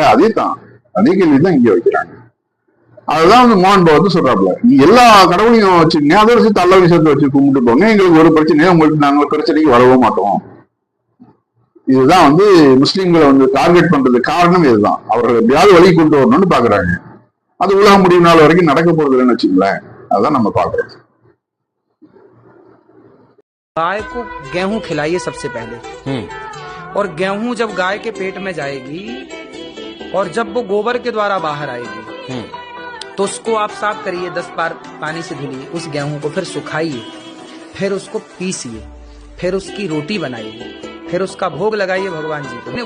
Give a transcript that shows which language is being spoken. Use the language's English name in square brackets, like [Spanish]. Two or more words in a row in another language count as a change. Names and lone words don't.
[Tamil] அதே தான், அதே கேள்விதான் இங்க வைக்கிறாங்க. அதுதான் வந்து மோகன் பகவத் சொல்றாப்புல, நீ எல்லா கடவுளையும் வச்சுக்கங்க, அதோட சேர்த்து அல்லாவையும் சேர்த்து வச்சு கும்பிட்டு போங்க, எங்களுக்கு ஒரு பிரச்சனையும் உங்களுக்கு நாங்க பிரச்சனைக்கு வரவும் மாட்டோம். இதுதான் வந்து முஸ்லீம்களை வந்து டார்கெட் பண்றது காரணம் இதுதான். அவர்கள் எப்படியாவது வழி கொண்டு வரணும்னு பாக்குறாங்க. அது உலகம் முடிவு நாள் வரைக்கும் நடக்க போறது இல்லைன்னு வச்சுங்களேன். அதான் நம்ம பாக்குறோம். [Hindi] गाय को गेहूं खिलाइए सबसे पहले, और गेहूं जब गाय के पेट में जाएगी और जब वो गोबर के द्वारा बाहर आएगी तो उसको आप साफ करिए, 10 बार पानी से धुलिए उस गेहूं को, फिर सुखाइए, फिर उसको पीसिए, फिर उसकी रोटी बनाइए, फिर उसका भोग लगाइए भगवान जी को।